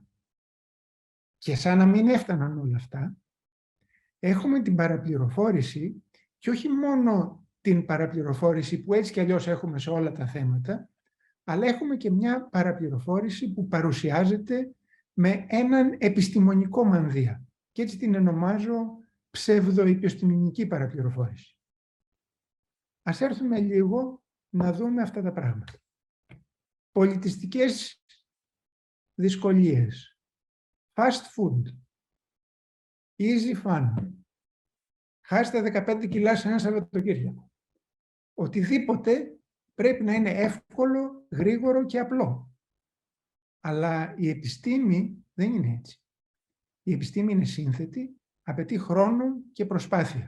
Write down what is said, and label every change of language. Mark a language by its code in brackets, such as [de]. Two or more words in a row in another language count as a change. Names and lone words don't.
[el] Και σαν να μην έφταναν όλα αυτά, έχουμε την παραπληροφόρηση και όχι μόνο την παραπληροφόρηση που έτσι κι αλλιώς έχουμε σε όλα τα θέματα, αλλά έχουμε και μια παραπληροφόρηση που παρουσιάζεται με έναν επιστημονικό μανδύα. Και έτσι την ονομάζω ψευδοεπιστημονική παραπληροφόρηση. Ας έρθουμε λίγο να δούμε αυτά τα πράγματα. Πολιτιστικές δυσκολίες. [en] Fast food. Easy fun. [el] Χάστε 15 κιλά σε ένα Σαββατοκύριακο. Οτιδήποτε πρέπει να είναι εύκολο, γρήγορο και απλό. Αλλά η επιστήμη δεν είναι έτσι. Η επιστήμη είναι σύνθετη, απαιτεί χρόνο και προσπάθεια.